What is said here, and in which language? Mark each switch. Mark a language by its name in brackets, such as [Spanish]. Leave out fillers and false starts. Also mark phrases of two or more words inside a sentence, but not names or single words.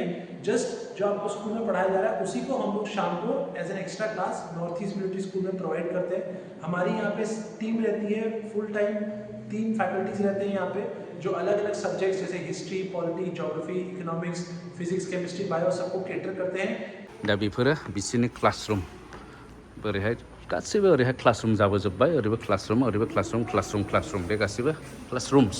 [Hindi] जस्ट जो आपको स्कूल में पढ़ाया जा रहा है उसी को हम लोग शाम को [English] as an extra class [Hindi] नॉर्थ ईस्ट मिलिट्री स्कूल में प्रोवाइड करते हैं। हमारी यहाँ पे टीम रहती है [English] full time, [Hindi] 3 फैकल्टीज रहते हैं यहाँ पे जो अलग अलग सब्जेक्ट्स जैसे [English] history, polity, geography, economics, physics, chemistry, bio [Hindi] सबको केटर करते हैं। [Bodo] दा बेफोरो बिसोरनि क्लासरुम बोरैहाय गासैबो ओरैहाय क्लासरुम जाबोजोब्बाय, ओरैबो क्लासरुम ओरैबो क्लासरुम क्लासरुम क्लासरुम बे गासैबो क्लासरुम्स।